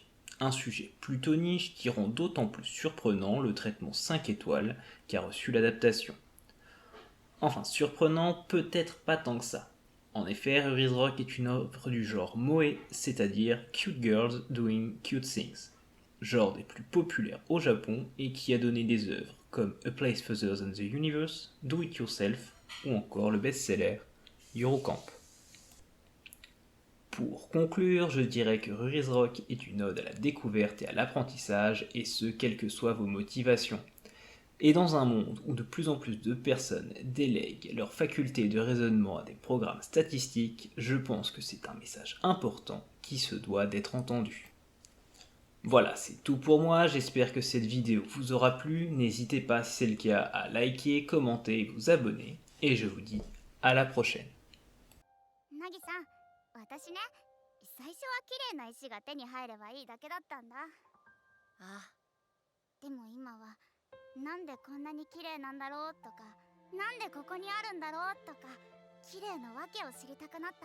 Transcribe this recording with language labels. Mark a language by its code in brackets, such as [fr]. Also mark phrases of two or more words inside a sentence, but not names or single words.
[fr] Un sujet plutôt niche qui rend d'autant plus surprenant le traitement 5 étoiles qu'a reçu l'adaptation. Enfin, surprenant, peut-être pas tant que ça. En effet, Ruri's Rock est une œuvre du genre moe, c'est-à-dire [en] Cute Girls Doing Cute Things, [fr] genre des plus populaires au Japon et qui a donné des œuvres comme A Place Further Than the Universe, Do It Yourself ou encore le best-seller Eurocamp. Pour conclure, je dirais que Ruri's Rock est une ode à la découverte et à l'apprentissage, et ce, quelles que soient vos motivations. Et dans un monde où de plus en plus de personnes délèguent leur faculté de raisonnement à des programmes statistiques, je pense que c'est un message important qui se doit d'être entendu. Voilà, c'est tout pour moi, j'espère que cette vidéo vous aura plu, n'hésitez pas si c'est le cas à liker, commenter et vous abonner, et je vous dis à la prochaine. [ja] なぎさん、私ね、最初は綺麗な石が手に入ればいいだけだったんだ。ああ今はなんでこんなに綺麗なんだろうとか、なんでここにあるんだろうとか、綺麗な訳を知りたくなった。